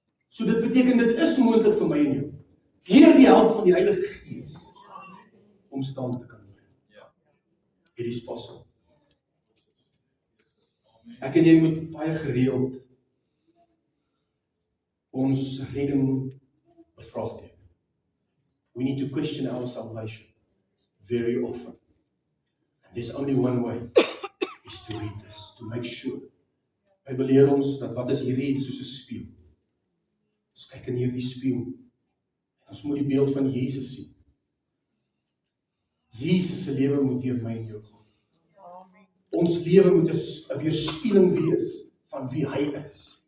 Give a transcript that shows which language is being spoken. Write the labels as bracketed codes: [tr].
[af] So dit beteken dit is moontlik vir my en jou. Deur die hulp van die Heilige Gees om staan te kan doen. [en] It is possible. [af] Ek en jy moet baie gereeld ons redding bevraagteken. [en] We need to question our salvation very often. And there's only one way, is to read this, to make sure. [af] Hy beleer ons dat wat is hierdie soos 'n spieël. Ons kyk in hierdie spieël. Ons moet die beeld van Jesus sien. Jesus se lewe moet deur my en jou gaan. Ons lewe moet 'n weerspieëling wees van wie hy is.